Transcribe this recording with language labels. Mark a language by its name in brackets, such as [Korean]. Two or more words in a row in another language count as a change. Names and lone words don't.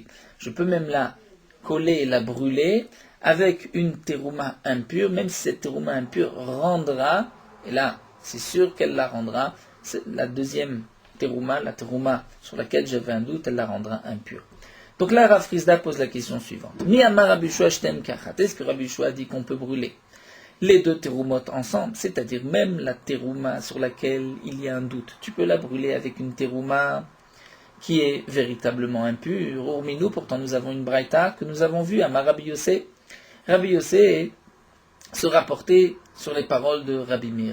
[French] Je peux même la coller et la brûler avec une terouma impure, même si cette terouma impure rendra, et là c'est sûr qu'elle la rendra, la deuxième terouma, la terouma sur laquelle j'avais un doute, elle la rendra impure. Donc là, Rav Chizda pose la question suivante. [Hebrew] מי אמר רבי יהושע שתיהן כאחת. [French] Est-ce que Rabbi Yehoshua dit qu'on peut brûler les deux teroumot ensemble, c'est-à-dire même la terouma sur laquelle il y a un doute. Tu peux la brûler avec une terouma qui est véritablement impure. Urminou, pourtant nous avons une braïta que nous avons vue à Rabbi Yossé. Rabbi Yossé se rapportait sur les paroles de Rabbi Meir.